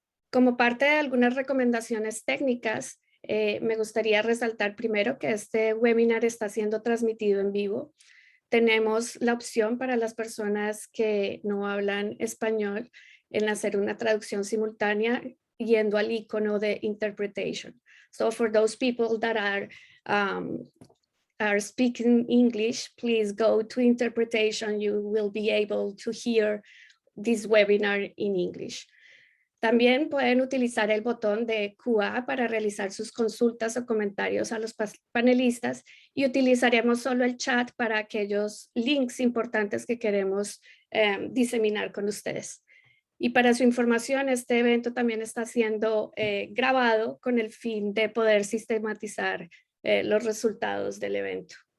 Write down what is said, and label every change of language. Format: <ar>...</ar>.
<es>Como parte de algunas recomendaciones técnicas, me gustaría resaltar primero que este webinar está siendo transmitido en vivo. Tenemos la opción para las personas que no hablan español en hacer una traducción simultánea yendo al icono de interpretation.</es> <en>So for those people that are speaking English, please go to interpretation. You will be able to hear this webinar in English.</en> <es>También pueden utilizar el botón de QA para realizar sus consultas o comentarios a los panelistas y utilizaremos solo el chat para aquellos links importantes que queremos diseminar con ustedes. Y para su información, este evento también está siendo grabado con el fin de poder sistematizar los resultados del evento.</es>